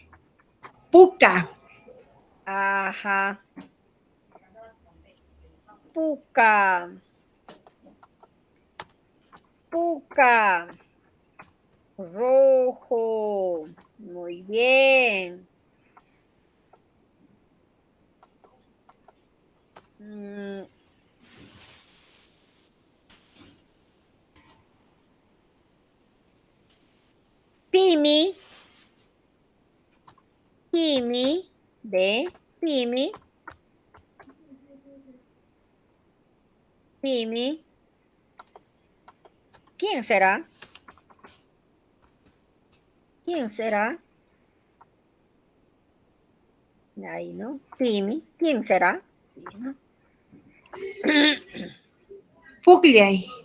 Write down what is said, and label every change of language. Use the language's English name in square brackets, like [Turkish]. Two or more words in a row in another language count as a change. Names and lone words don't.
[Spanish] Puca. Ajá. Puca. Puca. Rojo. Muy bien. Pimi. Pimi. De Pimi. Pimi. ¿Quién será? ¿Quién será? Ahí, ¿no? Pimi. ¿Quién será? ¿No? Pugliay.